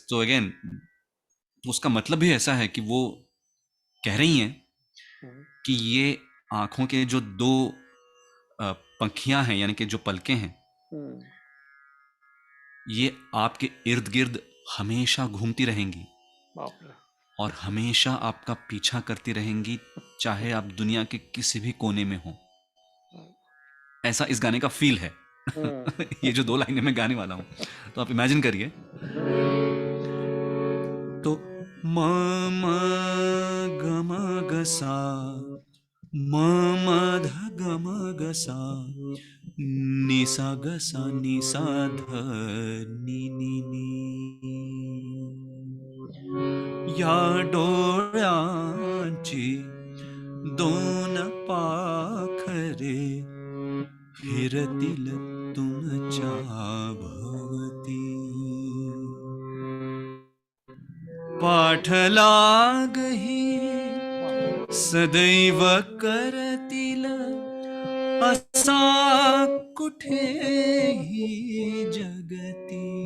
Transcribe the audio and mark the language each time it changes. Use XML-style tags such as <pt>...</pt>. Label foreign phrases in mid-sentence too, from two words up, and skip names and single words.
<hi>तो अगेन उसका मतलब भी ऐसा है कि वो कह रही हैं कि ये आंखों के जो दो पंखियां हैं, यानी कि जो पलकें हैं, ये आपके इर्द गिर्द हमेशा घूमती रहेंगी बाप रे। और हमेशा आपका पीछा करती रहेंगी, चाहे आप दुनिया के किसी भी कोने में हो। ऐसा इस गाने का फील है। ये जो 2 लाइनें मैं गाने वाला हूं, तो आप इमेजिन करिए। तो म म ग म ग सा, म म ध ग म ग सा, नि सा ग सा नि सा ध नि नि नि।</hi> <mr>या डोळ्यांची दोन पाखरे फिरतील तुमच्या भोवती, पाठलाग ही सदैव करतील असा कुठेही जगती।</mr>